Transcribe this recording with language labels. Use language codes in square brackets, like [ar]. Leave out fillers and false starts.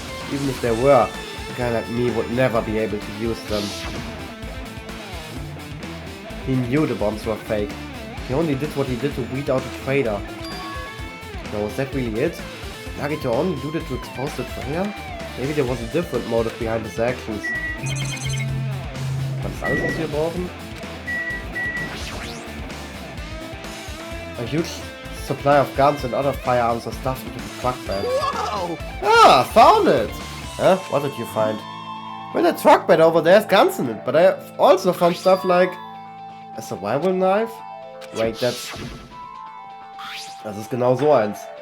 [en] Even if there were, a guy like me would never be able to use them. He knew the bombs were fake. He only did what he did to weed out the traitor. Now, was that really it? Nagito only do that to expose the traitor? Maybe there was a different motive behind his actions. [de] Was ist alles, was wir brauchen? [en] A huge supply of guns and other firearms are stuffed into the truck bed. Whoa! Ah, found it! Huh? What did you find? Well, the truck bed over there has guns in it, but I also found stuff like a survival knife. [de] Wait, das ist genau so eins.